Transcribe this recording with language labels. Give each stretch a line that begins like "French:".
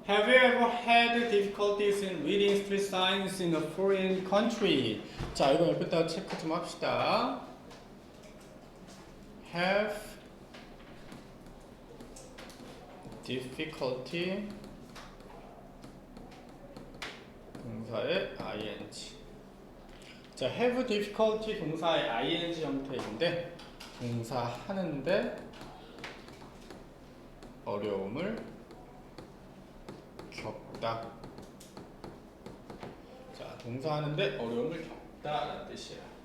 English: Have you ever had difficulties in reading street signs in a foreign country?
Korean: 자, 이거 옆에다 체크 좀 합시다. Have difficulty 동사의 ing. 자, have difficulty 동사의 ing 형태인데 동사 하는데 어려움을 겪다. 자, 동사 하는데 어려움을 겪다라는 뜻이에요.